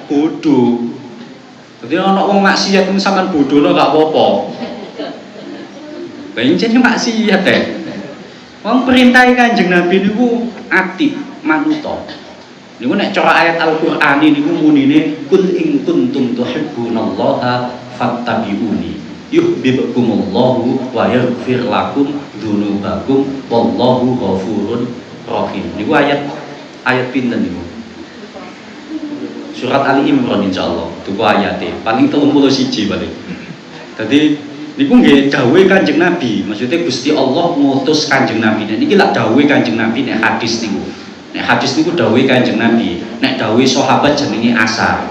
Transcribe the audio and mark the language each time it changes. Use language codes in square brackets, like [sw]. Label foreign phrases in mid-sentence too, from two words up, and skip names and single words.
[jv] Bodho. Dadi ana wong maksiat ku sampean bodhono gak apa-apa. Pancen maksiat wong perintah Kanjeng Nabi niku ati manuta. Niku nek cara ayat Al-Qur'an niku munine [ar] قل إن كنتم تحبون الله فاتبعوني يحببكم الله ويغفر لكم ذنوبكم والله غفور رحيم. [jv] Niku ayat pinten niku? Surat Ali Imran insyaallah. Duku ayate paling 31 paling. Dadi niku nggih dawuhe Kanjeng Nabi, maksudnya Gusti Allah ngutus Kanjeng Nabi. Niki lak dawuhe Kanjeng Nabi nek hadis niku. Nek hadis niku dawuhe Kanjeng Nabi, nek dawuhe sahabat jenenge asar.